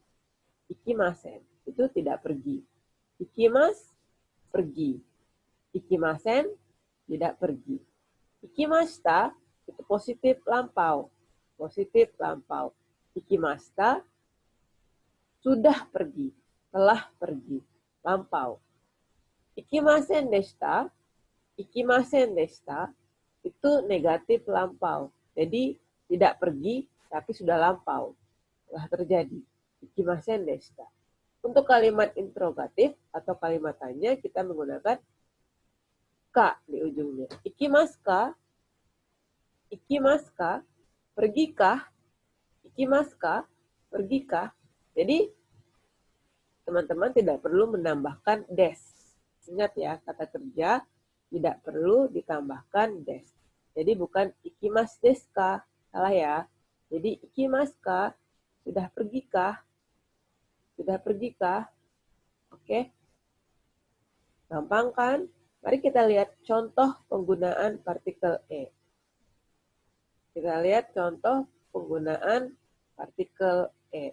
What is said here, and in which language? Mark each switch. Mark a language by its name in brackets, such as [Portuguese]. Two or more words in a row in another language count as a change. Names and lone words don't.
[Indonesian] Itu tidak pergi. Ikimasu, pergi. Ikimasen, tidak pergi. Ikimashita, itu positif lampau. Ikimashita, sudah pergi, telah pergi, lampau. [Japanese] 行きませんでした, [Indonesian] itu negatif lampau. Jadi tidak pergi, tapi sudah lampau. Telah terjadi. [Japanese] 行きませんでした. [Indonesian] Untuk kalimat interrogatif atau kalimat tanya, kita menggunakan ka di ujungnya. [Japanese] 行きますか? [Indonesian] Pergikah? Pergikah? Jadi, teman-teman tidak perlu menambahkan des. Ingat ya, kata kerja tidak perlu ditambahkan des. Jadi bukan [Japanese] 行きますですか, [Indonesian] salah ya. Jadi [Japanese] 行きますか, [Indonesian] sudah pergikah? Oke. Gampang kan? Mari kita lihat contoh penggunaan partikel E. Kita lihat contoh penggunaan partikel E.